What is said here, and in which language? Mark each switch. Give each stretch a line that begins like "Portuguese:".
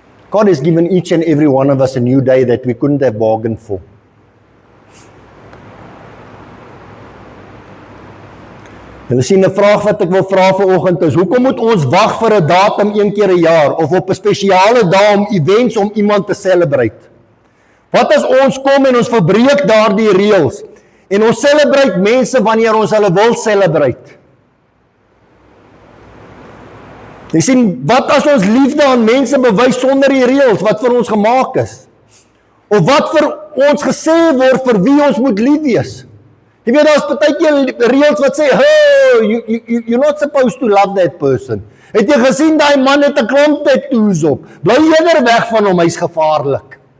English: God has given each and every one of us a new day that we couldn't have bargained for.
Afrikaans: Julle sien, 'n vraag wat ek wil vra vanoggend is, hoekom moet ons wag vir 'n datum een keer 'n jaar, of op 'n spesiale dag om events om iemand te celebrate? Wat as ons kom en ons verbreek daardie reëls, en ons celebrate mense wanneer ons hulle wil celebrate? Jy sien, wat as ons liefde aan mense bewys sonder die reëls wat vir ons gemaak is? Of wat vir ons gesê word vir wie ons moet lief wees? Jy weet, daar is partykeer reëls wat sê,
English: hey, you're not supposed to love that person.
Afrikaans: Het jy gesien, daai man het 'n klomp tattoos op. Bly eerder weg van hom, hy's gevaarlik.